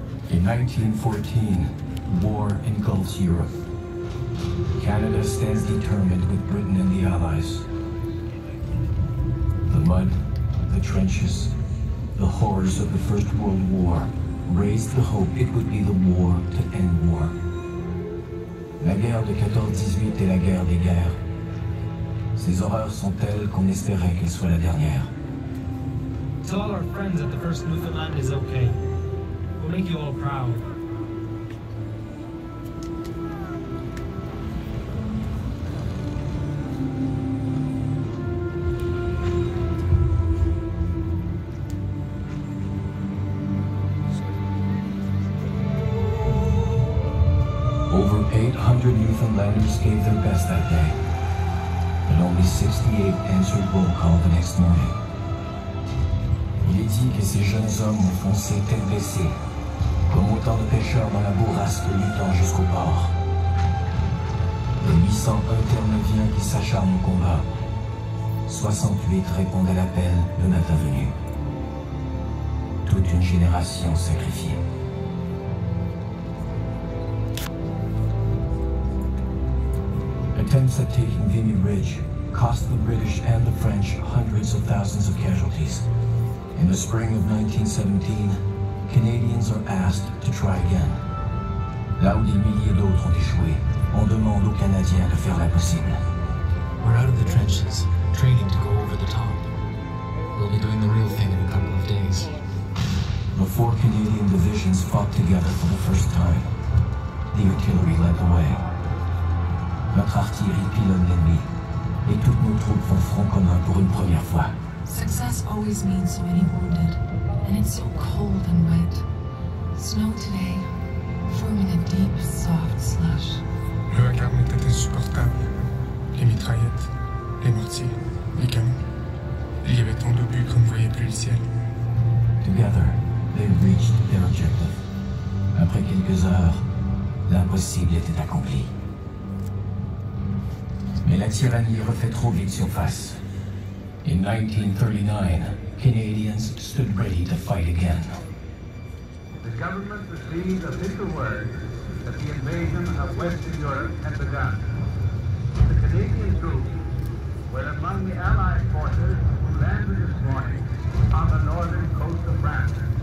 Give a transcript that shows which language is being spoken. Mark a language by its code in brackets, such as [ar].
[en] In 1914, war engulfs Europe. Canada stands determined with Britain and the Allies. The mud, the trenches, the horrors of the First World War raised the hope it would be the war to end war. [fr] La guerre de 14-18 est la guerre des guerres. Ces horreurs sont telles qu'on espérait qu'elles soient la dernière. [en] Tell all our friends that the first Newfoundland is okay. We'll make you all proud. Over 800 Newfoundlanders gave their best that day, but only 68 answered roll call the next morning. [fr] Il est dit que ces jeunes hommes ont foncé tête baissée, comme autant de pêcheurs dans la bourrasque luttant jusqu'au port. Les 801 Terre-Neuviens qui s'acharnent au combat. 68 répondent à l'appel le matin venu. Toute une génération sacrifiée. [en] Attempts at taking Vimy Ridge cost the British and the French hundreds of thousands of casualties. In the spring of 1917, Canadians are asked to try again. [fr] Là où des milliers d'autres ont échoué, on demande aux Canadiens de faire l'impossible. [en] We're out of the trenches, training to go over the top. We'll be doing the real thing in a couple of days. The 4 Canadian divisions fought together for the first time. The artillery led the way. [fr] Notre artillerie pilonne l'ennemi, et toutes nos troupes font front commun pour une première fois. [en] Success always means so many wounded, and it's so cold and wet. Snow today, forming a deep, soft slush. [fr] Le vacarme était insupportable. Les mitraillettes, les mortiers, les canons. Il y avait tant d'obus qu'on ne voyait plus le ciel. [en] Together, they reached their objective. [fr] Après quelques heures, l'impossible était accompli. Mais la tyrannie refait trop vite surface. [en] In 1939, Canadians stood ready to fight again. The government received official word that the invasion of Western Europe had begun. The Canadian troops were among the Allied forces who landed this morning on the northern coast of France.